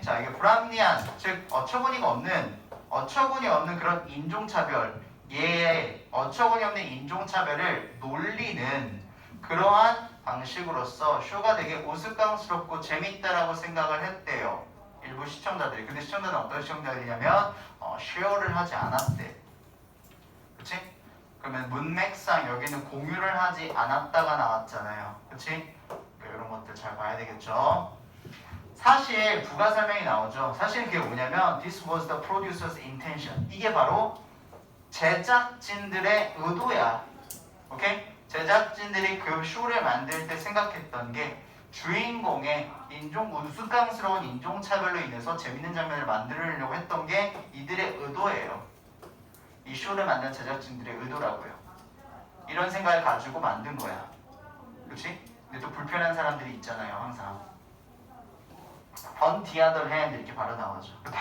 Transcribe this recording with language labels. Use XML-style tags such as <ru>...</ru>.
<ko>자, 이게 불합리한, 즉 어처구니 없는 그런 인종차별, 얘의 어처구니 없는 인종차별을 놀리는 그러한 방식으로서 쇼가 되게 우스꽝스럽고 재밌다라고 생각을 했대요. 일부 시청자들이. 근데 시청자는 어떤 시청자들이냐면 쉐어를 하지 않았대. 그치? 그러면 문맥상 여기는 공유를 하지 않았다가 나왔잖아요. 그치? 이런 것들 잘 봐야 되겠죠. 사실 부가 설명이 나오죠. 사실 그게 뭐냐면</ko> <en>This was the producer's intention.</en> <ko>이게 바로 제작진들의 의도야. 오케이? 제작진들이 그 쇼를 만들 때 생각했던 게 주인공의 우스꽝스러운 인종차별로 인해서 재밌는 장면을 만들려고 했던 게 이들의 의도예요. 이 쇼를 만든 제작진들의 의도라고요. 이런 생각을 가지고 만든 거야. 그렇지? 근데 또 불편한 사람들이 있잖아요, 항상.</ko> <en>on the other hand</en> <ko>이렇게 바로 나오죠.</ko>